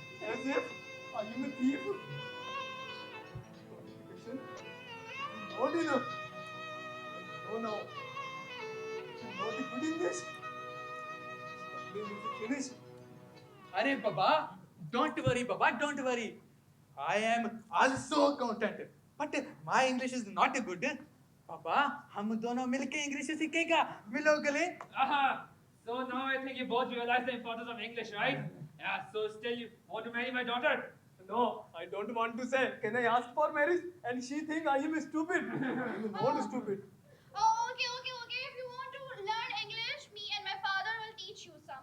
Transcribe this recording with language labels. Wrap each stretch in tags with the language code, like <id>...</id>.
<en>As if I am a thief. Qualification is not enough. I know now. I'm not good in this. Studying is finished. Arey Baba, don't worry Baba, don't worry. I am also content. But my English is not good.</en> <hi>Baba, हम दोनों मिलके English सीखेगा मिलो गले</hi> <en>So now I think you both realize the importance of English, right? Yeah, so still you want to marry my daughter? No, I don't want to say. Can I ask for marriage? And she think I am stupid. I'm not stupid. Oh, okay. If you want to learn English, me and my father will teach you.</en>